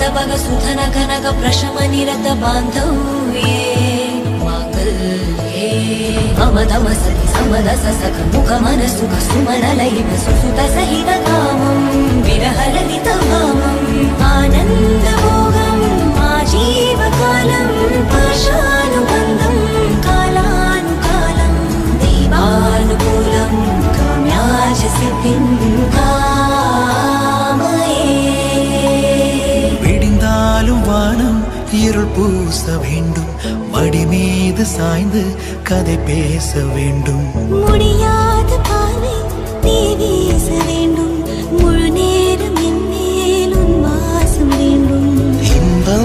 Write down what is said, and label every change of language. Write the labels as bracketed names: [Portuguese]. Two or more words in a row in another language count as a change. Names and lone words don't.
[Sanskrit] बग सुधन कनक प्रशम निरत बांधव्ये मांगल्ये अमदम सति समदस सख मुख मन सुख सुमन लयित सुसुत सहित कामं विरह ललित भामं आनंद भोगं आजीवकालं पाशानुबन्धं कालानुकालं दैवानुकूलं काम्याच सिद्धिं कामये [Tamil] விடிந்தாலும் வானம் இருள் பூச வேண்டும் மடி மீது சாய்ந்து கதை பேச வேண்டும் முடியாத பார்வை நீ வீச வேண்டும் முழு நேரம் என் மேல் உன் வாசம் வேண்டும்